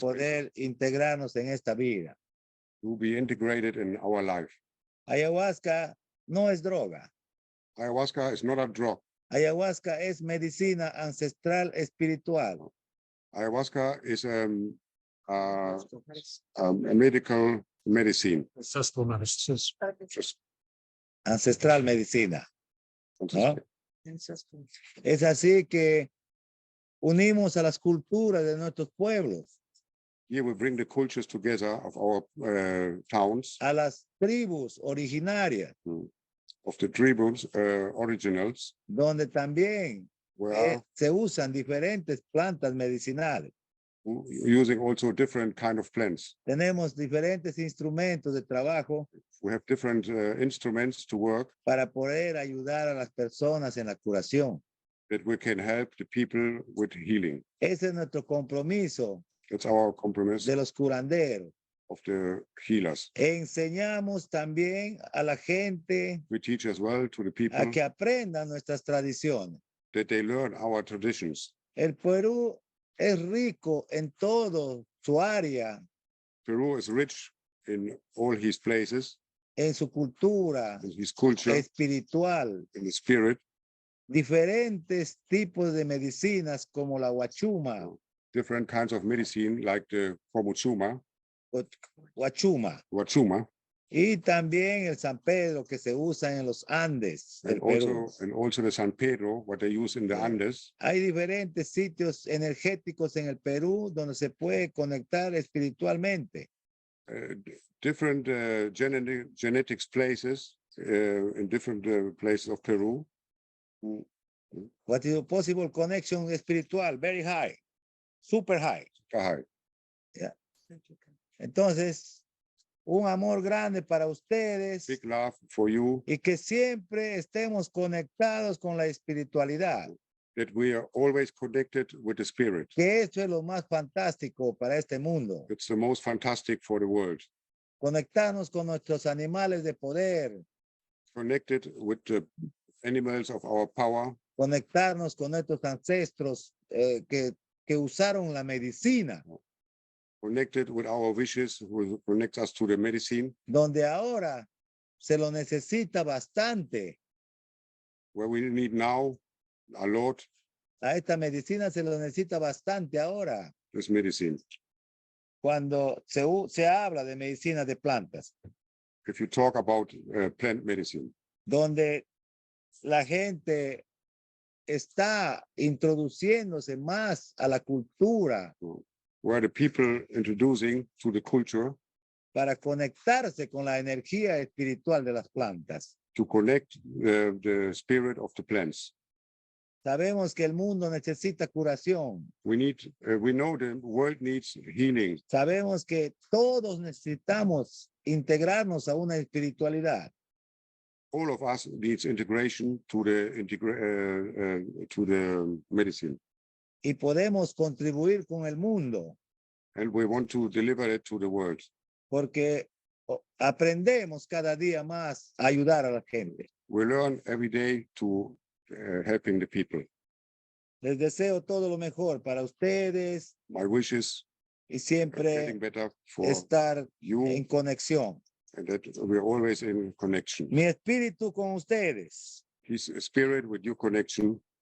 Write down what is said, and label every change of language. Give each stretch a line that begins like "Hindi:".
Spanish: poder integrarnos en esta vida.
English: to be integrated in our life.
Spanish: Ayahuasca no es droga.
English: Ayahuasca is not a drug.
Spanish: Ayahuasca es medicina ancestral espiritual.
English: Ayahuasca is a medical medicine. Ancestral medicine.
Spanish: Ancestral medicina. ¿No? Es así que unimos a las culturas de nuestros pueblos,
English: Here we bring the cultures together of our towns,
Spanish: a las tribus originarias,
English: of the tribes originals,
Spanish: donde también
English: where
Spanish: se usan diferentes plantas medicinales.
English: using also different kind of plants.
Spanish: Tenemos diferentes instrumentos de trabajo
English: We have different instruments to work
Spanish: para poder ayudar a las personas en la curación.
English: that we can help the people with healing.
Spanish: Ese es nuestro compromiso
English: That's our compromise
Spanish: de los curanderos.
English: of the healers.
Spanish: Enseñamos también a la gente
English: We teach as well to the people
Spanish: a que aprendan nuestras tradiciones.
English: that they learn our traditions.
Spanish: El Perú es rico en todo su área,
English: Peru is rich in all his places,
Spanish: en su cultura
English: in his culture,
Spanish: espiritual,
English: in the spirit,
Spanish: diferentes tipos de medicinas como la huachuma,
English: different kinds of medicine like the Komuchuma,
Spanish: huachuma, y también el San Pedro que se usa en los Andes del Perú.
English: and also the San Pedro, what they use in the Andes.
Spanish: Hay diferentes sitios energéticos en el Perú donde se puede conectar espiritualmente.
English: Different genetics places in different places of Peru. What is a possible connection espiritual? Very high, super high. Hi.
Spanish: Yeah. Entonces, un amor grande para ustedes
English: Big love for you,
Spanish: y que siempre estemos conectados con la espiritualidad.
English: that we are always connected with the spirit.
Spanish: Que esto es lo más fantástico para este mundo.
English: It's the most fantastic for the world.
Spanish: Conectarnos con nuestros animales de poder,
English: Connected with the animals of our power,
Spanish: conectarnos con nuestros ancestros que usaron la medicina,
English: connected with our wishes, who connects us to the medicine,
Spanish: donde ahora se lo necesita bastante.
English: where we need now a lot
Spanish: A esta medicina se lo necesita bastante ahora,
English: this medicine.
Spanish: cuando se habla de medicina de plantas.
English: if you talk about plant medicine,
Spanish: donde la gente está introduciéndose más a la cultura
English: where the people introducing to the culture
Spanish: para conectarse con la energía espiritual de las plantas.
English: to connect the spirit of the plants.
Spanish: Sabemos que el mundo necesita curación.
English: We know the world needs healing.
Spanish: Sabemos que todos necesitamos integrarnos a una espiritualidad.
English: All of us needs integration to the medicine,
Spanish: Y podemos contribuir con el mundo
English: and we want to deliver it to the world
Spanish: porque aprendemos cada día más a ayudar a la gente.
English: we learn every day to helping the people.
Spanish: Les deseo todo lo mejor para ustedes
English: My wishes
Spanish: y
English: getting
Spanish: siempre
English: better for
Spanish: estar
English: you,
Spanish: en conexión.
English: and that we're always in connection.
Spanish: Mi espíritu con ustedes.
English: His spirit with your connection.